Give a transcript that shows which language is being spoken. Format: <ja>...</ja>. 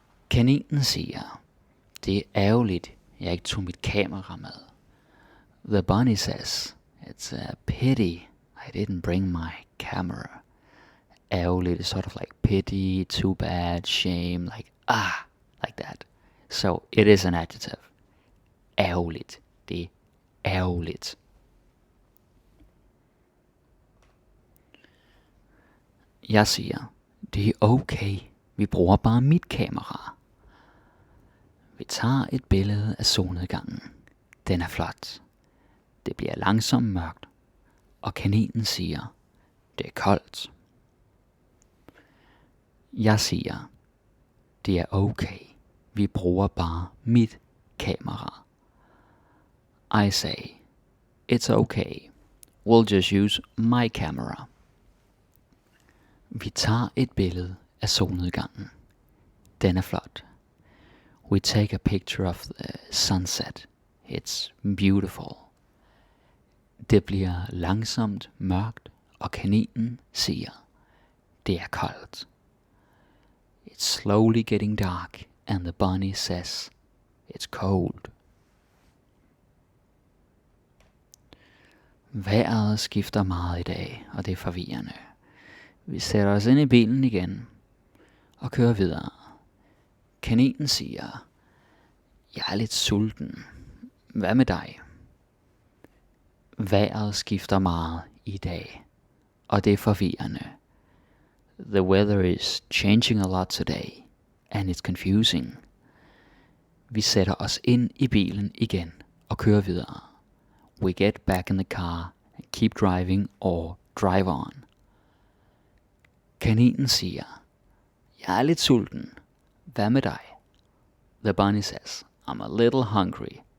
<da>Kaninen siger, det er ærgerligt, jeg ikke tog mit kamera med.</da> <en>The bunny says, it's a pity I didn't bring my camera. Ærgerligt is sort of like pity, too bad, shame, like that. So it is an adjective. Ærgerligt.</en> <da>Det er ærgerligt. Jeg siger, det er okay. Vi bruger bare mit kamera. Vi tager et billede af solnedgangen. Den er flot. Det bliver langsomt mørkt, og kaninen siger, det er koldt. Jeg siger, det er okay. Vi bruger bare mit kamera.</da> <en>I say, it's okay. We'll just use my camera.</en> <da>Vi tager et billede af solnedgangen. Den er flot.</da> <en>We take a picture of the sunset. It's beautiful.</en> <da>Det bliver langsomt mørkt, og kaninen siger, det er koldt.</da> <en>It's slowly getting dark, and the bunny says, it's cold.</en> <da>Vejret skifter meget i dag, og det er forvirrende. Vi sætter os ind i bilen igen og kører videre. Kaninen siger, jeg er lidt sulten. Hvad med dig? Vejret skifter meget i dag, og det er forvirrende.</da> <en>The weather is changing a lot today, and it's confusing.</en> <da>Vi sætter os ind i bilen igen og kører videre.</da> <en>We get back in the car and keep driving or drive on.</en> <da>Kaninen siger, jeg er lidt sulten. Hvad med dig?</da> <en>The bunny says, I'm a little hungry.</en>